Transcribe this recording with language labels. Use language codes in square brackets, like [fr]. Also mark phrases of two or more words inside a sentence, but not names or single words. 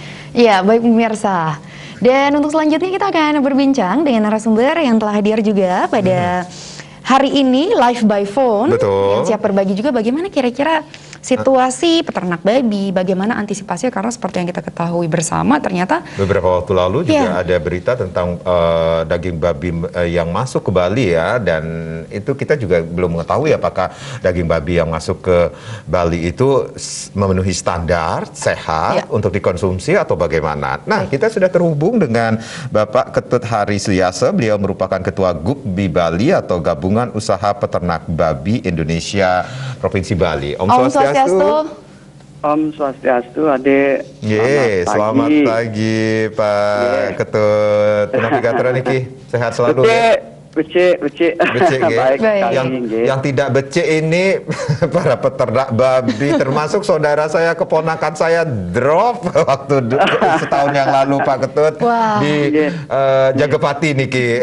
[id] Iya, baik pemirsa. Dan untuk selanjutnya kita akan berbincang dengan narasumber yang telah hadir juga pada hari ini live by phone. Betul. Yang siap berbagi juga bagaimana kira-kira situasi peternak babi, bagaimana antisipasinya, karena seperti yang kita ketahui bersama ternyata beberapa waktu lalu juga ada berita tentang daging babi yang masuk ke Bali ya, dan itu kita juga belum mengetahui apakah daging babi yang masuk ke Bali itu memenuhi standar sehat untuk dikonsumsi atau bagaimana. Nah, kita sudah terhubung dengan Bapak Ketut Hari Suyase. Beliau merupakan Ketua GUPBI Bali atau Gabungan Usaha Peternak Babi Indonesia Provinsi Bali. [ban] Om Swastiastu. Om Swastiastu, Ade. [id] Selamat pagi Pak Ketut. Navigator niki sehat selalu. Becik. Baik. Yang tidak becik ini para peternak babi, termasuk saudara saya, keponakan saya drop waktu setahun yang lalu Pak Ketut di Jagapati niki.